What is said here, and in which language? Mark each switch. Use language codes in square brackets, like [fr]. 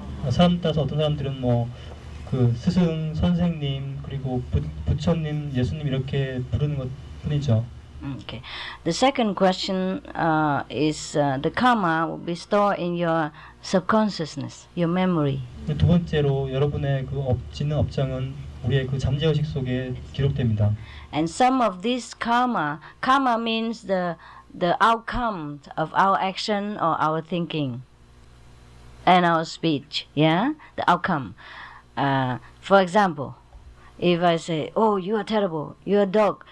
[ko] 사람 따라서 어떤 사람들은 뭐 그 스승, 선생님, 그리고 부처님, 예수님 이렇게 부르는 것뿐이죠. [en] Okay. The second question is the karma will be stored in your subconsciousness, your memory. [ko] 두 번째로 여러분의 그 짓는 업장은 우리의 그 잠재의식 속에 기록됩니다. [en] And some of this karma means the outcome of our action or our thinking and our speech. Yeah, the outcome. For example, if I say, "Oh, you are terrible. You are a dog.